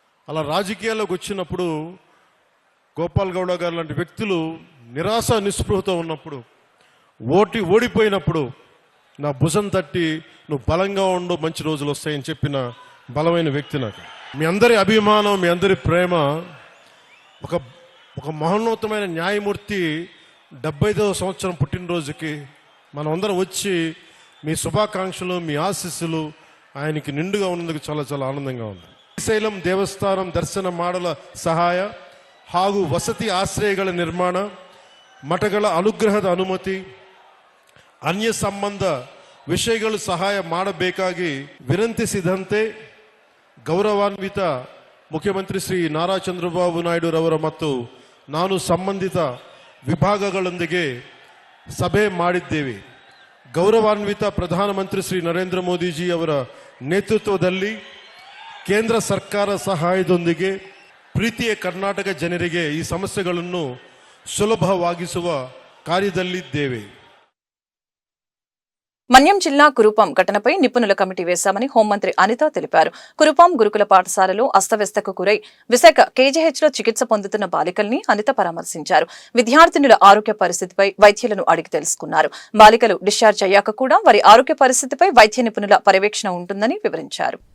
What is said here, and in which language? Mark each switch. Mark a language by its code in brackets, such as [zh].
[te] అలా రాజకీయాల్లోకి వచ్చినప్పుడు గోపాల్ గౌడ గారు లాంటి వ్యక్తులు నిరాశ నిస్పృహతో ఉన్నప్పుడు, ఓడిపోయినప్పుడు నా భుజం తట్టి నువ్వు బలంగా ఉండు, మంచి రోజులు వస్తాయని చెప్పిన బలమైన వ్యక్తి నాకు. మీ అందరి అభిమానం, మీ అందరి ప్రేమ, ఒక మహోన్నతమైన న్యాయమూర్తి 75వ సంవత్సరం పుట్టినరోజుకి మనమందరం వచ్చి మీ శుభాకాంక్షలు, మీ ఆశీస్సులు ఆయనకి నిండుగా ఉన్నందుకు చాలా చాలా ఆనందంగా ఉంది. [kn] ಶ್ರೀಶೈಲಂ ದೇವಸ್ಥಾನಂ ದರ್ಶನ ಮಾಡಲ ಸಹಾಯ ಹಾಗೂ ವಸತಿ ಆಶ್ರಯಗಳ ನಿರ್ಮಾಣ, ಮಠಗಳ ಅನುಗ್ರಹದ ಅನುಮತಿ, ಅನ್ಯ ಸಂಬಂಧ ವಿಷಯಗಳು ಸಹಾಯ ಮಾಡಬೇಕಾಗಿ ವಿನಂತಿಸಿದಂತೆ ಗೌರವಾನ್ವಿತ ಮುಖ್ಯಮಂತ್ರಿ ಶ್ರೀ ನಾರಾ ಚಂದ್ರಬಾಬು ನಾಯ್ಡು ರವರ ಮತ್ತು ನಾನು ಸಂಬಂಧಿತ ವಿಭಾಗಗಳೊಂದಿಗೆ ಸಭೆ ಮಾಡಿದ್ದೇವೆ. ಗೌರವಾನ್ವಿತ ಪ್ರಧಾನಮಂತ್ರಿ ಶ್ರೀ ನರೇಂದ್ರ ಮೋದಿಜಿ ಅವರ ನೇತೃತ್ವದಲ್ಲಿ ಕೇಂದ್ರ ಸರ್ಕಾರ ಸಹಾಯದೊಂದಿಗೆ ಪ್ರೀತಿಯ ಕರ್ನಾಟಕ ಜನರಿಗೆ ಈ ಸಮಸ್ಯೆಗಳನ್ನು ಸುಲಭವಾಗಿಸುವ ಕಾರ್ಯದಲ್ಲಿದ್ದೇವೆ. [te] మన్యం జిల్లా కురుపాం ఘటనపై నిపుణుల కమిటీ వేశామని హోంమంత్రి అనిత తెలిపారు. కురుపాం గురుకుల పాఠశాలలో అస్తవ్యస్తకు గురై విశాఖ కేజీహెచ్లో చికిత్స పొందుతున్న బాలికల్ని అనిత పరామర్శించారు. విద్యార్థినుల ఆరోగ్య పరిస్థితిపై వైద్యులను అడిగి తెలుసుకున్నారు. బాలికలు డిశ్చార్జ్ అయ్యాక కూడా వారి ఆరోగ్య పరిస్థితిపై వైద్య నిపుణుల పర్యవేక్షణ ఉంటుందని వివరించారు.